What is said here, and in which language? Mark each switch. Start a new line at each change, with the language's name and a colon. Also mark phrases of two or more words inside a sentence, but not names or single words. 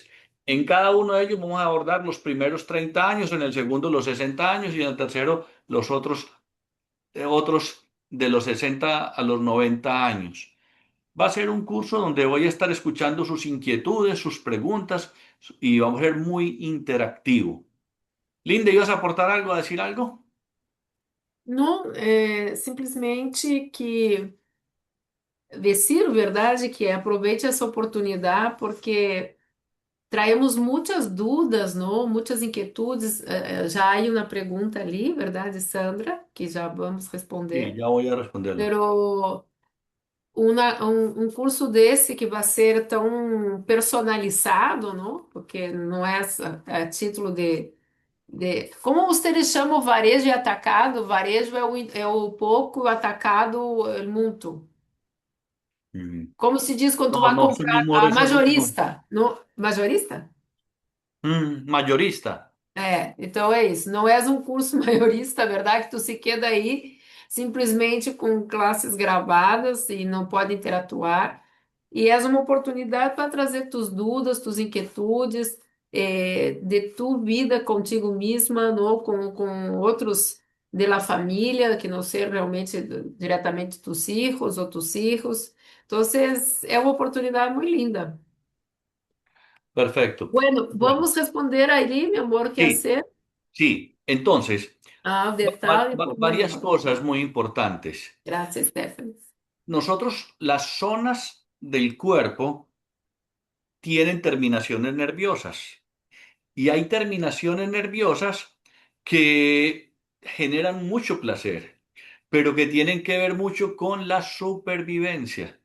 Spanish: En cada uno de ellos vamos a abordar los primeros 30 años, en el segundo los 60 años y en el tercero los otros de los 60 a los 90 años. Va a ser un curso donde voy a estar escuchando sus inquietudes, sus preguntas y vamos a ser muy interactivo. Linda, ¿ibas a aportar algo, a decir algo?
Portuguese: Não, é simplesmente que decir, verdade, que aproveite essa oportunidade, porque traemos muitas dúvidas, não? Muitas inquietudes. Já há uma pergunta ali, verdade, Sandra, que já vamos
Spanish: Sí,
Portuguese: responder.
Spanish: ya voy a responderla.
Portuguese: Pero um curso desse que vai ser tão personalizado, não? Porque não é a título como vocês chamam varejo e atacado? Varejo é o pouco, o atacado é o muito. Mm. Como se diz quando tu
Spanish: No,
Portuguese: vai
Spanish: no, son
Portuguese: comprar
Spanish: humor
Portuguese: a
Spanish: esos últimos.
Portuguese: majorista? No, majorista?
Spanish: Mayorista.
Portuguese: É, então é isso. Não és um curso maiorista, a verdade, que tu se queda aí simplesmente com classes gravadas e não pode interatuar. E és uma oportunidade para trazer tuas dúvidas, tuas inquietudes, de tu vida contigo mesma, não? Com outros de la família, que não ser realmente diretamente
Spanish: tus hijos
Portuguese: ou
Spanish: tus hijos.
Portuguese: Então, é uma oportunidade muito linda.
Spanish: Perfecto. Bueno, Bueno,
Portuguese: vamos responder aí, meu amor, que
Spanish: sí, hacer. sí. Entonces,
Portuguese: Ah, detalhe
Spanish: varias
Portuguese: pormenor.
Spanish: cosas muy importantes. Gracias, Stephanie. Nosotros, las zonas del cuerpo tienen terminaciones nerviosas y hay terminaciones nerviosas que generan mucho placer, pero que tienen que ver mucho con la supervivencia.